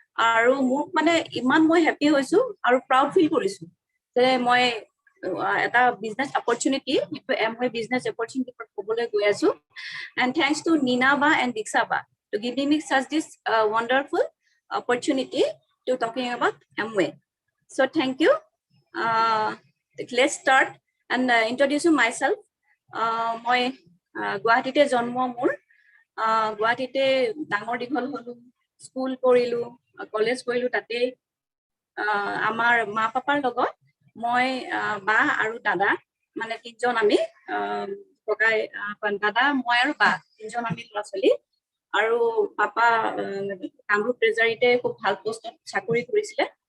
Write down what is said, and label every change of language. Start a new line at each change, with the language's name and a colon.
Assamese: আৰু মোক মানে ইমান মই হেপি হৈছো আৰু প্ৰাউড ফিল কৰিছো যে মই এটা বিজনেছ অপৰচুনিটি এমৱে বিজনেছ অপৰচুনিটি ক'বলৈ গৈ আছো
English: and thanks to Nina ba and Diksha ba to giving me such this wonderful opportunity to talking about Amway. So thank you. Let's start and introduce myself.
Assamese: মই গুৱাহাটীতে জন্ম মোৰ গুৱাহাটীতে ডাঙৰ দীঘল হলো স্কুল কৰিলো কলেজ কৰিলো তাতে আমাৰ মা পাপাৰ লগত মই বা আৰু দাদা মানে তিনজন আমি ককাই দাদা মই আৰু বা তিনজন আমি ল'ৰা ছোৱালী আৰু পাপা কামৰূপ ট্ৰেজাৰীতে খুব ভাল পোষ্টত চাকৰি কৰিছিলে